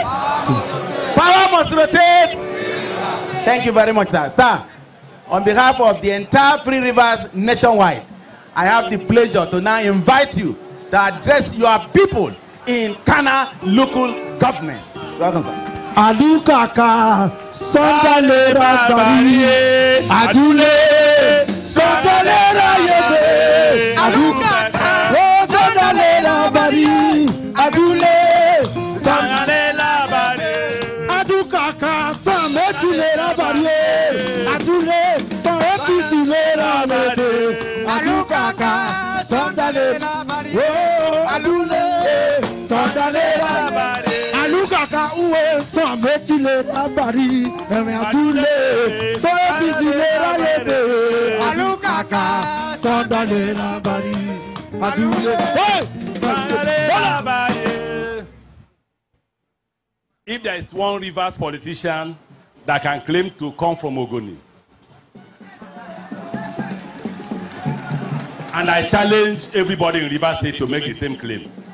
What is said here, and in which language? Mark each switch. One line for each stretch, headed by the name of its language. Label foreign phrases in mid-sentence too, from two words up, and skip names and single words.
English: Power must rotate! Thank you very much, sir. Sir, on behalf of the entire Free Rivers nationwide, I have the pleasure to now invite you to address your people in Kana local government. Welcome, sir.
Khana: Adukaka, Sondalera Bari, Adule, Sondalera Yebe, Adukaka, Sondalera Bari, Adule, Sondalera Bari, Adukaka, Sondalera Bari, Adule, Sondalera Bari, Adukaka, Sondalera Bari, Adule, Sondalera Bari. Alukaka uwe so metile abari eme adule so ebizile rayebe alukaka so dale abari adule hey.
English: If there is one Rivers politician that can claim to come from Ogoni, and I challenge everybody in Rivers State to make the same claim.